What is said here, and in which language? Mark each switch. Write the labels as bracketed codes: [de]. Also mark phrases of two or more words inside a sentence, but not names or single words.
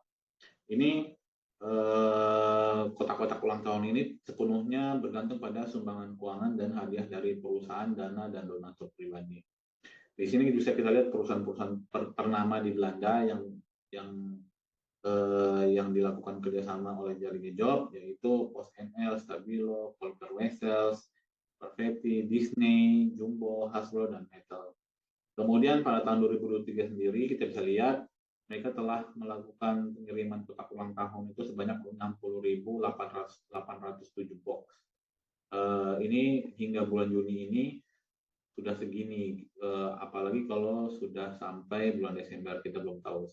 [id] Ini kotak-kotak ulang tahun ini sepenuhnya bergantung pada sumbangan keuangan dan hadiah dari perusahaan, dana, dan donatur pribadi. Di sini bisa kita lihat perusahaan-perusahaan ternama di Belanda yang dilakukan kerjasama oleh Jaring Job, yaitu PostNL, Stabilo, Volker Wessels, Perfetti, Disney, Jumbo, Hasbro, dan Mattel. Kemudian pada tahun 2023 sendiri kita bisa lihat mereka telah melakukan pengiriman kotak ulang tahun itu sebanyak 60.807 box. Ini hingga bulan Juni ini sudah segini, apalagi kalau sudah sampai bulan Desember kita belum tahu.